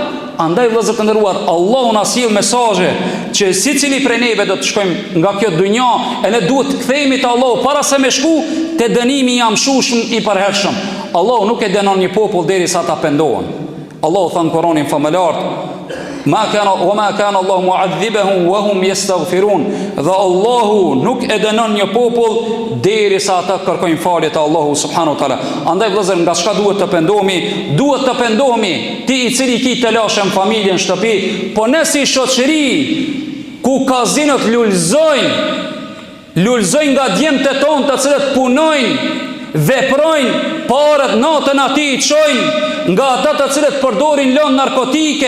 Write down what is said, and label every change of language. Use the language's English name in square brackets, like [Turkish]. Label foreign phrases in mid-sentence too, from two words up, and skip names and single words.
[Albanian] Andaj vëllezër të nderuar, Allahu na sjell mesazhe që secili prej neve do të shkojmë nga kjo dunjë e ne duhet të kthehemi te Allahu para se me shku te dënimi i amshushëm i përhershëm. Allahu nuk e dënon një popull derisa ata pendohen. Allahu thon Kur'anin famëlar: [Arabic] "ما كان الله معذبهم وهم يستغفرون." [Albanian] Dhe Allahu nuk e dënon një popull derisa ata kërkojnë falje te Allahu [Arabic] سبحانه وتعالى. [Albanian] Andaj vëllezër, nga çka duhet të pendohemi? Duhet të pendohemi ti i cili ki të lashën familjen, shtëpi, po ne si shoqëri ku kazinot lulzojnë nga djemtë tonë të cilët punojnë, veprojnë, parët natën ati i qojnë nga ata të cilët përdorin lënë narkotike.